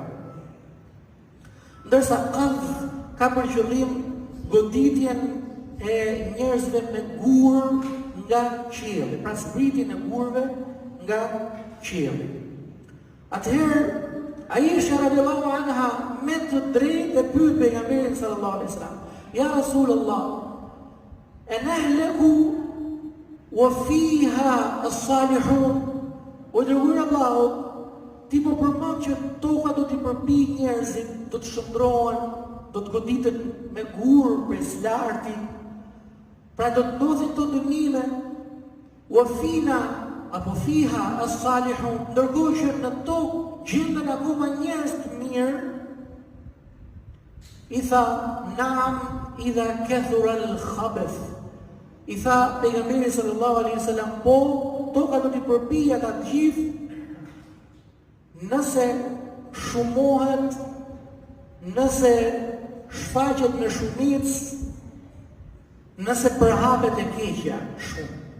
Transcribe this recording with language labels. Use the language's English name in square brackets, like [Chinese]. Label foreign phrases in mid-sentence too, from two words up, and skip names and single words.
[Albanian] Ndërsa qadh ka për qëllim goditjen e njerëzve me gur nga qielli, pra zbritjen e gurve nga qielli. Atëherë Aisha [Arabic] رضي الله عنها [Albanian] me të drejtë e pyet pejgamberin [Arabic] صلى الله عليه وسلم: "يا رسول الله أنهلك وفيها الصالحون?" [Albanian] O dërguar Allahut, ti po përmend që toka do t'i përpi njerëzit, do të shndrohen, do të goditen me gur prej slarti. Pra do të ndodhin të dënime, [Arabic] وفينا [Albanian] apo [Arabic] فيها الصالحون, [Albanian] ndërkohë që në tokë gjenden akoma njerëz të mirë. I tha: [Arabic] "نعم إذا كثر الخبث." [Albanian] I tha pejgamberi [Arabic] صلى الله عليه وسلم: [Albanian] "Po, toka do t'i përpijë ata të gjithë nëse shumohet, nëse shfaqet me shumicë nëse përhapet e keqja shumë.